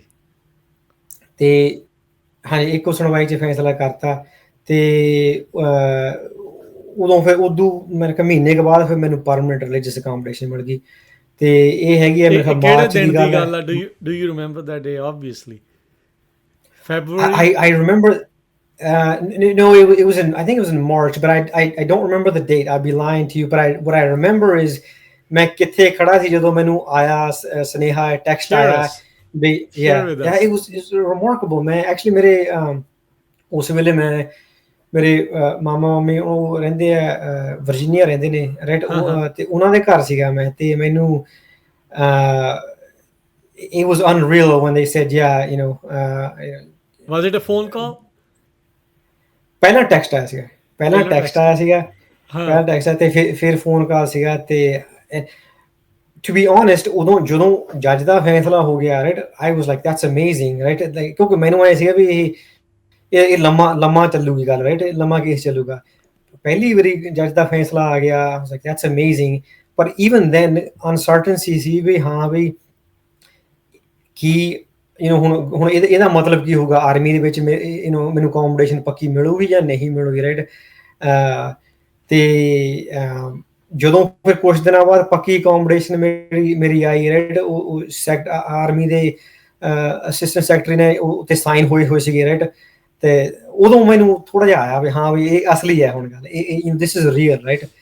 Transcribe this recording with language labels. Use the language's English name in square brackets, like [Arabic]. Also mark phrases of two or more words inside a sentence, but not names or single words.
[Punjabi] ਤੇ ਹਾਂਜੀ ਇੱਕੋ ਸੁਣਵਾਈ 'ਚ ਫੈਸਲਾ ਕਰਤਾ। ਤੇ ਉਦੋਂ ਫਿਰ ਉਦੋਂ ਮੇਰੇ ਖਿਆਲ ਮਹੀਨੇ ਕੁ ਬਾਅਦ ਫਿਰ ਮੈਨੂੰ [English] permanent religious accommodation [Punjabi] ਮਿਲ ਗਈ। ਤੇ ਇਹ ਹੈਗੀ ਹੈ ਮੇਰੇ ਖਿਆਲ ਕਿਹੜੇ ਮਾਰਚ ਦਿਨ ਦੀ ਗੱਲ ਹੈ। [English] Do you remember that day? Obviously February. I remember. No, it was in. I think it was in March, but I don't remember the date. I'd be lying to you. But what I remember is, [Punjabi] ਮੈਂ ਕਿੱਥੇ ਖੜ੍ਹਾ ਥੀ ਜਦੋਂ ਮੈਨੂੰ ਆਇਆ ਸੁਨੇਹਾ ਟੈਕਸਟ ਆਇਆ ਵੀ [English] yeah it was remarkable man. [Punjabi] Actually ਮੇਰੇ ਉਸ ਵੇਲੇ ਮੈਂ ਮੇਰੇ ਮਾਮਾ ਮਾਮੀ ਉਹ ਰਹਿੰਦੇ ਆ ਵਰਜੀਨੀਆ ਰਹਿੰਦੇ ਨੇ ਰਾਈਟ, ਤੇ ਉਹਨਾਂ ਦੇ ਘਰ ਸੀਗਾ ਮੈਂ, ਤੇ ਮੈਨੂੰ [English] it was unreal when they said yeah you know Was it a phone call? [Punjabi] ਪਹਿਲਾਂ ਟੈਕਸਟ ਆਇਆ ਸੀਗਾ, ਪਹਿਲਾਂ ਟੈਕਸਟ ਤੇ ਫਿਰ ਫੋਨ ਕਾਲ ਸੀਗਾ। ਤੇ [English] to be honest [Punjabi] ਉਦੋਂ ਜਦੋਂ ਜੱਜ ਦਾ ਫੈਸਲਾ ਹੋ ਗਿਆ ਰਾਈਟ, [English] I was like that's amazing [Punjabi] ਰਾਈਟ, ਕਿਉਂਕਿ ਮੈਨੂੰ ਆਇਆ ਸੀਗਾ ਵੀ ਇਹ ਲੰਮਾ ਚੱਲੂਗੀ ਗੱਲ ਰਾਈਟ, ਲੰਮਾ ਕੇਸ ਚੱਲੂਗਾ। ਪਹਿਲੀ ਵਾਰੀ ਜੱਜ ਦਾ ਫੈਸਲਾ ਆ ਗਿਆ, [English] I was like that's amazing, [Punjabi] ਪਰ [English] even then uncertainty [Punjabi] ਸੀ ਵੀ ਹਾਂ ਵੀ ਕੀ ਹੁਣ ਇਹਦਾ ਮਤਲਬ ਕੀ ਹੋਊਗਾ ਆਰਮੀ ਦੇ ਵਿੱਚ ਮੈਨੂੰ ਅਕੋਮੋਡੇਸ਼ਨ ਪੱਕੀ ਮਿਲੂਗੀ ਜਾਂ ਨਹੀਂ ਮਿਲੂਗੀ ਰਾਈਟ। ਤੇ ਜਦੋਂ ਫਿਰ ਕੁਛ ਦਿਨਾਂ ਬਾਅਦ ਪੱਕੀ ਅਕੋਮੋਡੇਸ਼ਨ ਮੇਰੀ ਆਈ ਰਾਈਟ, ਉਹ ਆਰਮੀ ਦੇ [English] assistant secretary [Punjabi] ਨੇ ਉੱਤੇ ਸਾਈਨ ਹੋਏ ਸੀਗੇ ਰਾਈਟ, ਤੇ ਉਦੋਂ ਮੈਨੂੰ ਥੋੜਾ ਜਿਹਾ ਆਇਆ ਵੀ ਹਾਂ ਵੀ ਇਹ ਅਸਲੀ ਹੈ ਹੁਣ ਗੱਲ, [English] this is real right.